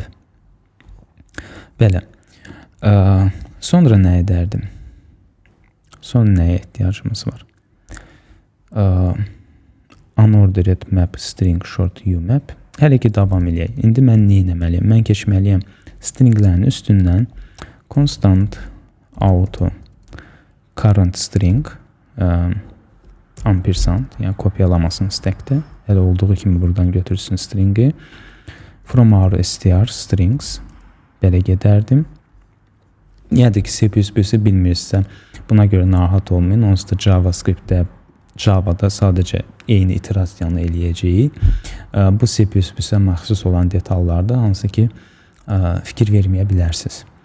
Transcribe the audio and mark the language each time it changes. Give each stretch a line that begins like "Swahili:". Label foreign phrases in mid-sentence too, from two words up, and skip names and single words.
Azerbaijani: Belə. Sonra nə edərdim?
English: Sonra nəyə ehtiyacımız var? Unordered map string short umap.
Azerbaijani: Hələ ki davam eləyək. İndi mən nə etməliyəm? Mən keçməliyəm stringlərin üstündən
English: constant auto current string ampersand,
Azerbaijani: yəni kopyalamasın stackdə. Hələ olduğu kimi buradan götürsün stringi.
English: From our str strings
Azerbaijani: belə gedərdim. Yəni ki C++-i bilmirsə buna görə narahat olmayın. Onsuz da JavaScript-də Java'da sadəcə eyni iterasiyanı eləyəcəyik. Bu C++-ə məxsus olan detallarda hansı ki fikir verməyə bilərsiniz.